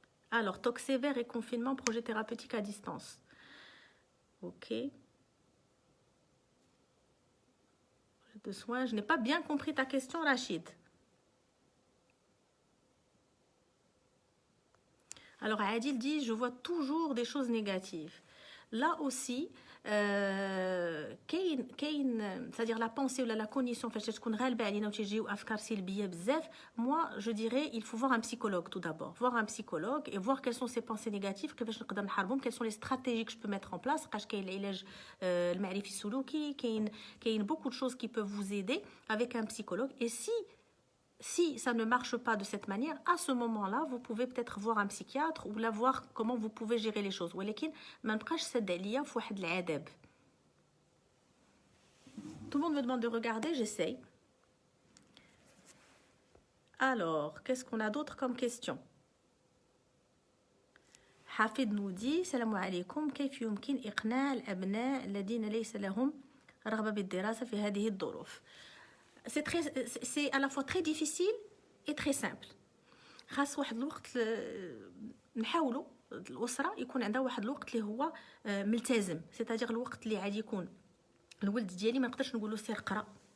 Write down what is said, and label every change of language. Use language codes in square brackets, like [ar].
[fr] Alors, TOC sévère et confinement, projet thérapeutique à distance. Ok. De soins, je n'ai pas bien compris ta question, Rachid. Alors, Adil dit, je vois toujours des choses négatives. Là aussi, c'est-à-dire la pensée ou la cognition [ar] فاش تكون غالبه علينا وتيجيو افكار سلبيه بزاف. [fr] Moi je dirais il faut voir un psychologue tout d'abord, voir un psychologue et voir quelles sont ces pensées négatives [ar] كيفاش نقدر نحاربهم, [fr] quelles sont les stratégies que je peux mettre en place. [ar] قاش كاين العلاج المعرفي السلوكي, [fr] كاين beaucoup de choses qui peuvent vous aider avec un psychologue. Et si ça ne marche pas de cette manière, à ce moment-là, vous pouvez peut-être voir un psychiatre ou là voir comment vous pouvez gérer les choses. [ar] ولكن ما نبقاش سد عليا في واحد العذاب. [fr] Tout le monde me demande de regarder, j'essaye. Alors, qu'est-ce qu'on a d'autre comme question? [ar] حافظ [fr] nous dit, [ar] السلام عليكم, كيف يمكن إقناع الأبناء الذين ليس لهم رغبة بالدراسة في هذه الظروف؟ [fr] C'est à la fois très difficile et très simple. [ar] خاص واحد الوقت نحاولوا الأسرة يكون عندها واحد الوقت اللي هو ملتزم, [fr] c'est-à-dire [ar] الوقت اللي عادي يكون الولد ديالي ما نقدرش نقول له سير قرا